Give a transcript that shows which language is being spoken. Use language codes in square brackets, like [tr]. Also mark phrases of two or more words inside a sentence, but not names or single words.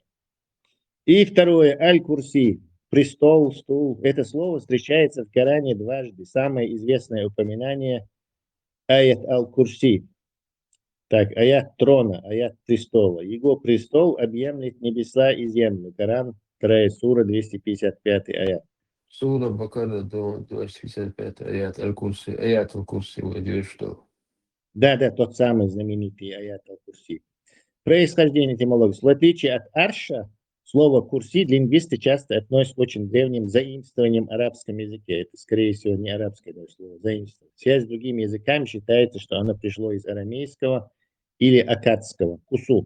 [ru] И второе, аль-Курси, престол, стул. Это слово встречается в Коране дважды. Самое известное упоминание [ar] آية الكرسي. [ru] Так, аят трона, аят престола. Его престол объемлет небеса и землю. Коран, 2 сура, 255 аят. Сура Бакара, 255 [ar] آية الكرسي. آية الكرسي, [ru] вы что? Да, тот самый знаменитый [ar] آية الكرسي. [ru] Происхождение этимологии. В отличие от арша, Слово «курси» лингвисты часто относят к очень древним заимствованиям в арабском языке. Это, скорее всего, не арабское даже слово, заимствование. Связь с другими языками считается, что оно пришло из арамейского или аккадского «кусу».